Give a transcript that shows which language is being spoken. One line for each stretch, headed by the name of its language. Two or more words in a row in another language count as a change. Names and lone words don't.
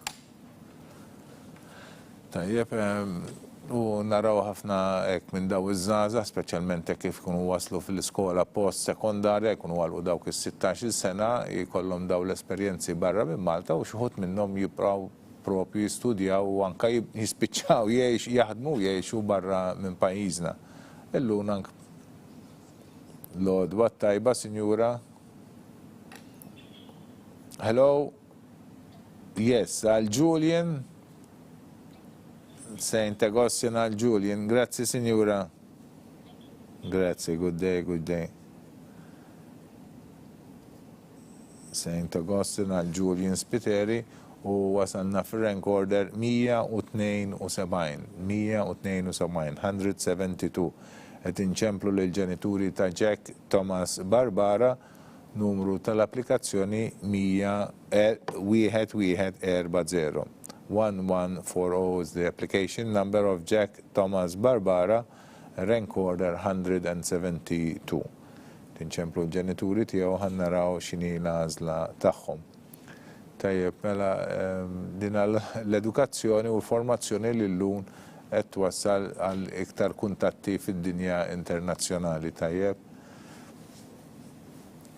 Maltese: Tajjeb, u naraw ħafna hekk minn daw iż-żgħażagħ, speċjalment hekk kif ikunu waslu fil-iskola post-sekondarja, jkunu għalqu dawk is-16 sena, jkollhom daw l-esperjenzi barra minn Malta u xi ħud minnhom jibqgħu propju jistudjaw u anke jispiċċaw jaħdmu jgħixu barra minn pajjiżna. Illum anke l-għodwa tajba, Sinjura.
English: Hello. Yes,
Maltese: għal Julian. St. Agustin għal Julian.
Italian: Grazie, Signora. Grazie,
English: good day.
Maltese: St. Agustin għal Julian Spiteri u wasalna fil-
English: rank order
Maltese: 172. Qed inċemplu l-ġenituri ta' Jack Thomas Barbara, numru tal-applikazzjoni 1140.
English: 1140 is the application number of Jack Thomas Barbara, rank order 172.
Maltese: Tinċemplu l-ġenituri tiegħu ħannaraw x'inhi l-għażla tagħhom. Tajjeb, mela din l-edukazzjoni u l-formazzjoni li llum qed twassal għal iktar kuntatti fid-dinja internazzjonali, tajjeb.